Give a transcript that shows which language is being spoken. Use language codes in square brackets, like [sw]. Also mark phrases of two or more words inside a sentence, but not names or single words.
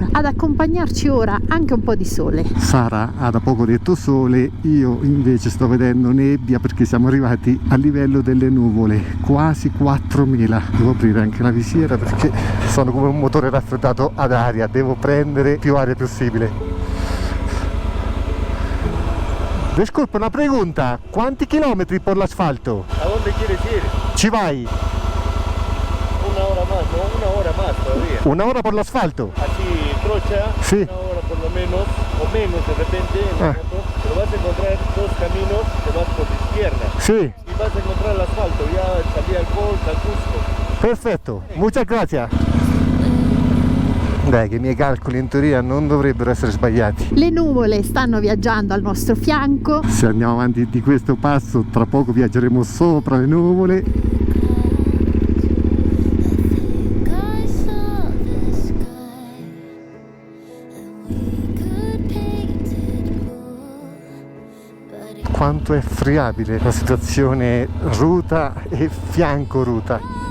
[it] Ad accompagnarci ora anche un po' di sole. Sara ha da poco detto sole, io invece sto vedendo nebbia perché siamo arrivati a livello delle nuvole, quasi 4000. Devo aprire anche la visiera perché sono come un motore raffreddato ad aria, devo prendere più aria possibile. [es] Disculpa, una pregunta, [it] quanti chilometri por l'asfalto? [es] ¿A dónde quieres ir? [it] Ci vai? [es] Una hora más, ¿no? Una hora más todavía. Una hora por l'asfalto? Así, trocha, Sí. una hora por lo menos, o menos de repente en la moto, pero vas a encontrar dos caminos que vas por la izquierda. [it] Sì, [es] Y vas a encontrar el asfalto, ya salida al Colca, al Cusco. perfetto, muchas gracias. [it] Dai, che i miei calcoli in teoria non dovrebbero essere sbagliati. Le nuvole stanno viaggiando al nostro fianco. Se andiamo avanti di questo passo, tra poco viaggeremo sopra le nuvole. Quanto è friabile la situazione ruta e fianco ruta.